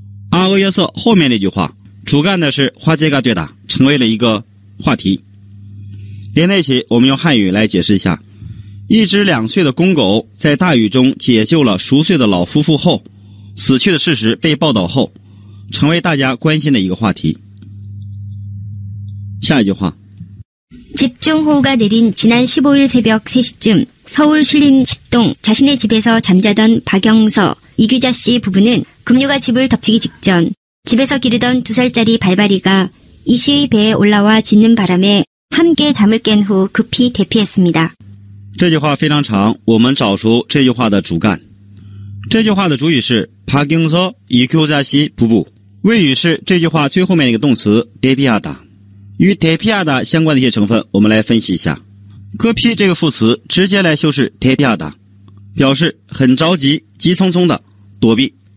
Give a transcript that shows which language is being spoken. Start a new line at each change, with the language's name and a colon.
Chinese: 阿俄约瑟后面那句话主干的是
Korean: 화제가 되다，
Chinese: 成为了一个话题。连在一起，我们用汉语来解释一下：一只2岁的公狗在大雨中解救了熟睡的老夫妇后，死去的事实被报道后，成为大家关心的一个话题。下一句话。
Korean: 집중호우가 내린 지난 15일 새벽 3시쯤 서울 신림 집동 자신의 집에서 잠자던 박영서, 이규자 씨 부부는 급류가 집을 덮치기 직전 집에서 기르던 2살짜리 발바리가 이 씨의 배에 올라와 짖는 바람에 함께 잠을 깬 후 급히 대피했습니다.
Chinese: 这句话非常长，我们找出这句话的主干。这句话的主语是
Korean: 박영서, 이규자 씨 부부，
Chinese: 谓语是这句话最后面的一个动词대피하다。与대피하다相关的一些成分，我们来分析一下。급히这个副词直接来修饰대피하다，表示很着急、急匆匆的躲避。